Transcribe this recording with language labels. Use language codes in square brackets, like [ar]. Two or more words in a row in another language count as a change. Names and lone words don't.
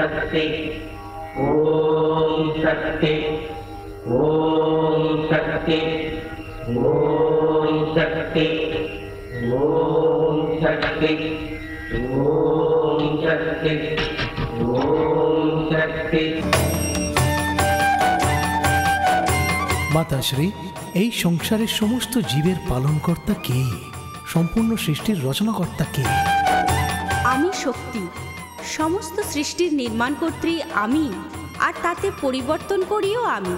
[sa] शक्ति ओम शक्ति ओम शक्ति ओम शक्ति ओम शक्ति ओम शक्ति ओम शक्ति। [bn] মাতাশ্রী, এই সংসারের সমস্ত জীবের পালনকর্তা কে? সম্পূর্ণ সৃষ্টির রচনাকর্তা কে? আমি শক্তি, সমস্ত সৃষ্টির নির্মাণকর্ত্রী আমি, আর তাতে পরিবর্তন করিও আমি।